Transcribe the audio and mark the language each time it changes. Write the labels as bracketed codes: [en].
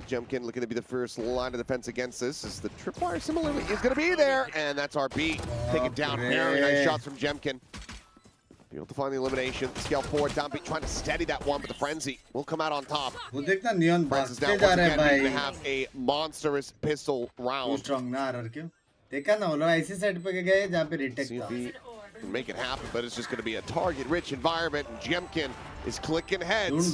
[en] Jemkin looking to be the first line of defense against this. As the tripwire similarly is going to be there, and that's RB. Take it down. Very nice shots from Jemkin. Be able to find the elimination. Scale forward. Domby trying to steady that one, but the frenzy will come out on top. Francis now once again to have a monstrous pistol round. Too strong na RRQ. [hi] देखा ना वो लोग ऐसी side पे गए जहाँ पे retake [en] See if [hi] था. [en] he can make it happen, but it's just going to be a target-rich environment. And Jemkin is clicking heads.